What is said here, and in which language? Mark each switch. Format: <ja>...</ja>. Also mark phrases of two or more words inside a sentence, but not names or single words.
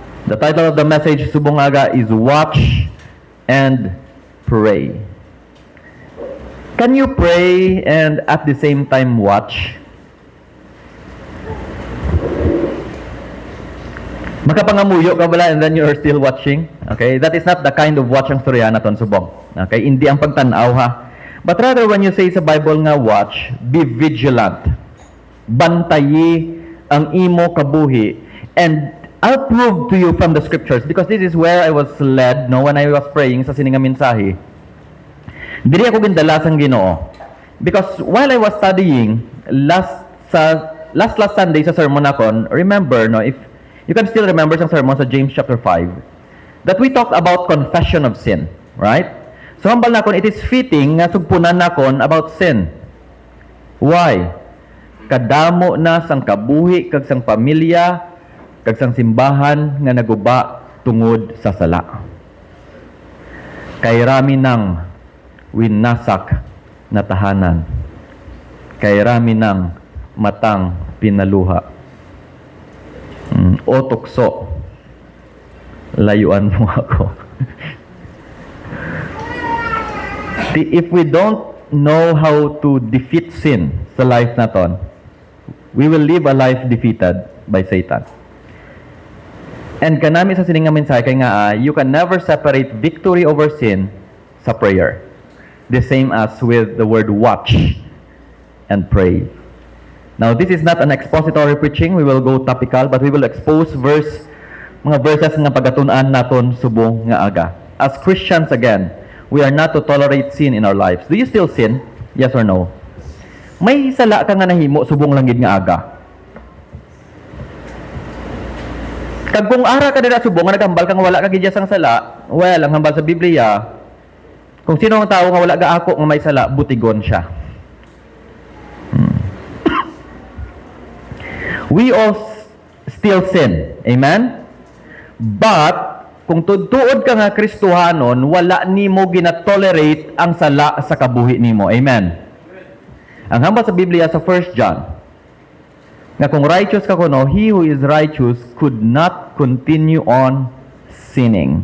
<en>The title of the message</en> <hil>subong aga</hil> <en>is Watch and Pray. Can you pray and at the same time watch?</en> <hil>Makapangamuyo ka bala</hil> <en>and then you are still watching? Okay, that is not the kind of watch</en> <hil>ang storya naton subong. Okay, hindi ang pagtanaw ha.</hil> <en>But rather when you say sa Bible nga watch, be vigilant.</en> <hil>Bantayi ang imo kabuhi.</hil> <en>And I'll prove to you from the scriptures because this is where I was led when I was praying</en> <hil>sa sininga mensahe. Diri ako gindala sang Ginoo.</hil> <en>Because while I was studying last Sunday</en> <hil>sa sermon akon,</hil> <en>remember if you can still remember sa sermon sa James chapter 5 that we talked about confession of sin, right?</en> <hil>So hambal nakon</hil> <en>it is fitting</en> <hil>nga sugpunan nakon about sin.</hil> <en>Why?</en> <hil>Kadamo na sang kabuhi kag sang pamilya kag sang simbahan nga naguba tungod sa sala.</hil> <tl>Kay rami nang winasak na tahanan. Kay rami nang matang pinaluha. O tukso, layuan mo ako.</tl> <en>If we don't know how to defeat sin sa life naton, we will live a life defeated by Satan. And</en> <hil>kanami sa sininga mensahe kay nga</hil> <en>you can never separate victory over sin sa prayer. The same as with the word watch and pray. Now this is not an expository preaching. We will go topical but we will expose mga verses</en> <hil>nga pagatun-an naton subong nga aga.</hil> <en>As Christians again, we are not to tolerate sin in our lives. Do you still sin? Yes or no?</en> <hil>May sala ka nga nahimo subong langgid nga aga. Kag kung ara ka dira subong nga nagambal kang wala ka gidyas ang sala, well, ang hambal sa Biblia, kung sino ang tao nga wala ga ako nga may sala, butigon siya.</hil> <en>We all still sin. Amen?</en> <hil>But kung tuod ka nga Kristohanon, wala nimo ginatolerate ang sala sa kabuhi nimo. Amen. Ang hambal sa Biblia sa 1 John nga kung righteous ka kuno,</hil> <en>he who is righteous could not continue on sinning.</en>